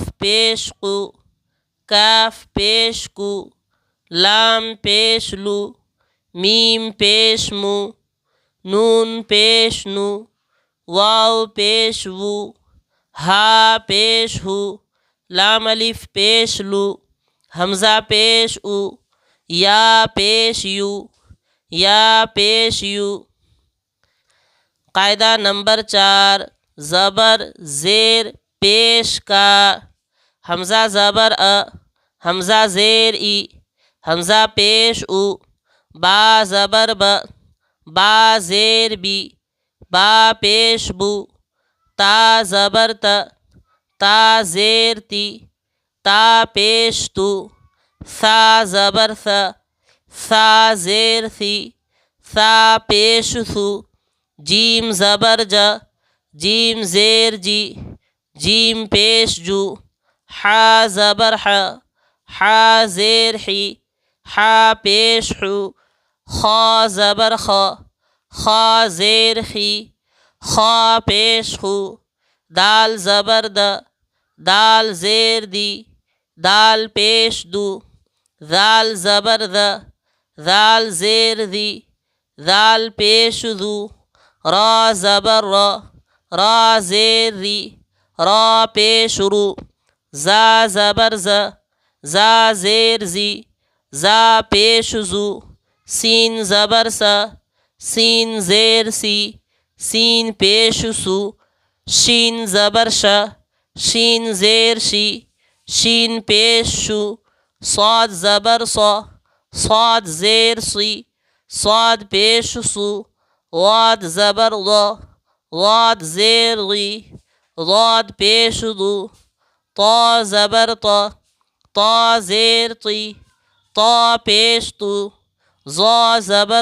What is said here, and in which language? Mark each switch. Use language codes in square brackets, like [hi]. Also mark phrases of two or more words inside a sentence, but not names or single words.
[ur] پیش قو، کاف پیش کو، لام پیش لو، میم پیش مو، نون پیش نو، واو پیش وو، ہا پیش ہو، لام الف پیش لو، حمزہ پیش او، یا پیش یو، یا پیش یو۔ قاعدہ نمبر 4، زبر زیر پیش کا، حمزہ زبر ا، حمزہ زیر ای، حمزہ پیش او، با زبر ب، با زیر بی، با پیش بو، تا زبر ت، تا زیر تی، تا پیش تو، ثا زبر ث، ثا زیر ثی، ثا پیش ثو، جیم زبر ج، جیم زیر جی، جیم پیش جو، حا زبر ح، حا زیر حی، حا پیش حو، خا زبر خ، خا زیر خی، خا پیش خو، دال زبر د، دال زیر دی، دال پیش دو، دال زبر د، دال زیر دی، دال پیش دو، را زبر را، را زیر ری، را پیش رو، زا زبر ز، زا زیر زی، زا پیش زو، سین زبر سا، سین زیر سی، سین پیش سو، شین زبر ش، شین زیر شی، شین پیش شو، صاد زبر صا، صاد زیر سی، صاد پیش سو، واد زبر ضا، واد زیر غی، ضاد پیش دو، طا زبر طا، طا زیر طی، طا پیش تو، ظا زبر